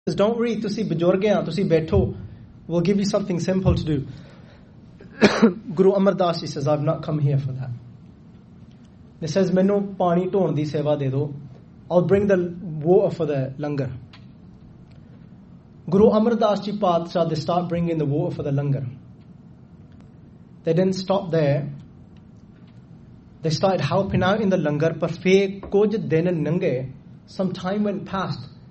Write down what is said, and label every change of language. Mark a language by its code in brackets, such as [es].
[en] says, don't worry, [pa] ਤੁਸੀ ਬੁਜੁਰ ਗਯਾ, ਤੁਸੀ ਬੇਠੋ. [en] We'll give you something simple to do. Guru Amar Das ji says, I've not come here for that. He says, [pa] ਮੈਨੂ ਪਾਣੀ ਢੋਣ ਦੀ ਸੇਵਾ ਦੇ ਦੋ. [en] I'll bring the water for the langar. Guru Amar Das ji Patshah, they start bringing the water for the langar. They didn't stop there. They started helping out in the langar, [pa] par phir kuj din lange, [en] some time went past.